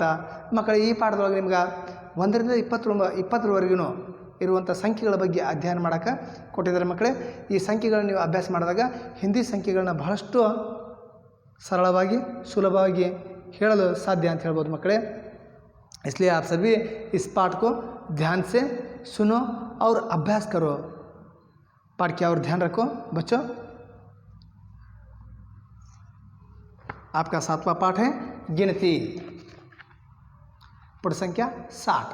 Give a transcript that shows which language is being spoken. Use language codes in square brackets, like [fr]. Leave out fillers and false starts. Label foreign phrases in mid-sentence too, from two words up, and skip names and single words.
[kn] ಮಕ್ಕಳೇ, ಈ ಪಾಠದೊಳಗೆ ನಿಮ್ಗೆ 1 ರಿಂದ 20ರವರೆಗೂ ಇರುವಂಥ ಸಂಖ್ಯೆಗಳ ಬಗ್ಗೆ ಅಧ್ಯಯನ ಮಾಡೋಕ್ಕೆ ಕೊಟ್ಟಿದ್ದಾರೆ ಮಕ್ಕಳೇ. ಈ ಸಂಖ್ಯೆಗಳನ್ನ ನೀವು ಅಭ್ಯಾಸ ಮಾಡಿದಾಗ ಹಿಂದಿ ಸಂಖ್ಯೆಗಳನ್ನ ಬಹಳಷ್ಟು ಸರಳವಾಗಿ ಸುಲಭವಾಗಿ ಹೇಳಲು ಸಾಧ್ಯ ಅಂತ ಹೇಳ್ಬೋದು ಮಕ್ಕಳೇ. [hi] इसलिए आप सभी इस पाठ को ध्यान से सुनो और अभ्यास करो. पाठ की और ध्यान रखो बच्चों. आपका 7वां पाठ है गिनती, पृष्ठ संख्या 60.